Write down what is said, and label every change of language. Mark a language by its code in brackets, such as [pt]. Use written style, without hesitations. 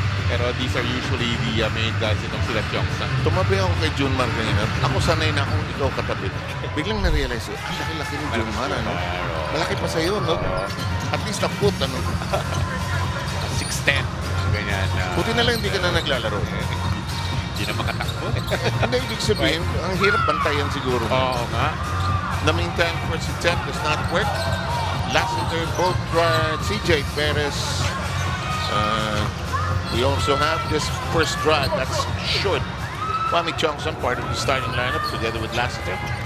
[en] Pero these are usually the main guys [tl] itong sila [en] Tiongsan. [tl] Tumabi ako kay Junmar kanina. Ako sanay na akong ikaw katabi. Biglang na-realize, ang laki-laki ni Junmar, ano? Malaki pa sa'yo, no? At least a foot, ano? 6'10". Ganyan. Buti na lang hindi ka na naglalaro. Hindi na makatakbo. Hindi, ibig sabihin, ang hirap bantayan siguro. Oo nga. [en] The meantime, first attempt does not work. Lassiter, both CJ Perez. We also have this first drive that's short. Wami Chongson, part of the starting lineup, together with Lassiter.